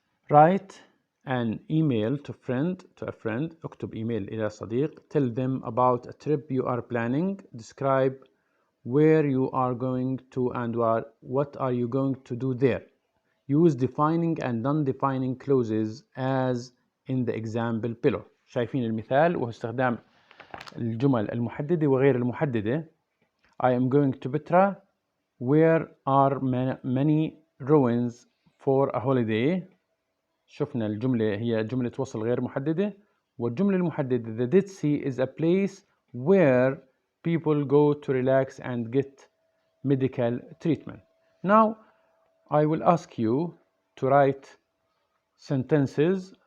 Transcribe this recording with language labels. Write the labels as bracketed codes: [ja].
[en] Write an email to a friend. [ar] اكتب إيميل إلى صديق. [en] Tell them about a trip you are planning. Describe where you are going to and what are you going to do there. Use defining and non-defining clauses as in the example below. [ar] شايفين المثال وهو استخدام الجمل المحددة وغير المحددة. [en] I am going to Petra. Where are many ruins for a holiday. [ar] شفنا الجملة هي جملة وصل غير محددة. والجملة المحددة [en] the Dead Sea is a place where people go to relax and get medical treatment. Now I will ask you to write sentences.